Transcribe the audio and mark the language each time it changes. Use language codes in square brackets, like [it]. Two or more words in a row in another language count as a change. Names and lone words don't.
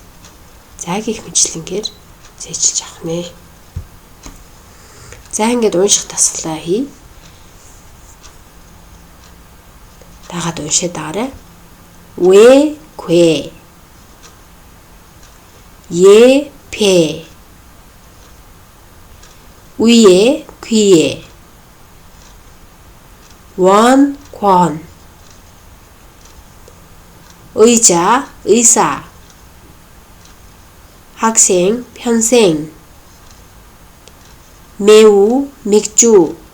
[mn] За гэх мэтлэнгээр зээчилж авах нэ. За ингээд унших тасгалаа хий. Дагаад уншаад байгаарай. [ko] Вэ квэ е пэ 위에 귀에 원 권 의자 의사 학생 편생 매우 맥주